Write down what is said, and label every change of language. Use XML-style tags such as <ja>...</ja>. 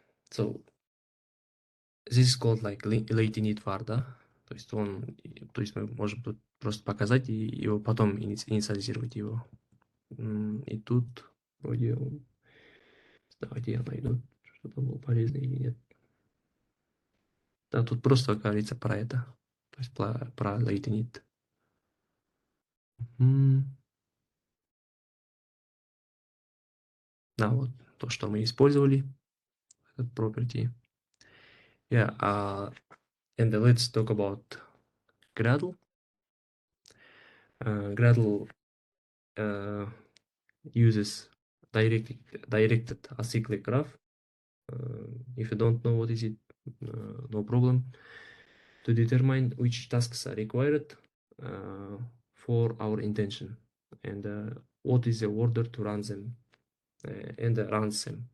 <en>So this is called like late init var, да?</en> <ru>То есть мы можем тут просто показать и его потом инициализировать его. И тут вроде, давайте я найду, что-то было полезно или нет. Да, тут просто говорится про это, то есть про late init. Да, вот то, что мы использовали, этот property.</ru> <en>Yeah, and let's talk about Gradle. Gradle uses directed acyclic graph. If you don't know what is it, no problem. To determine which tasks are required for our intention and what is the order to run them and runs them.</en>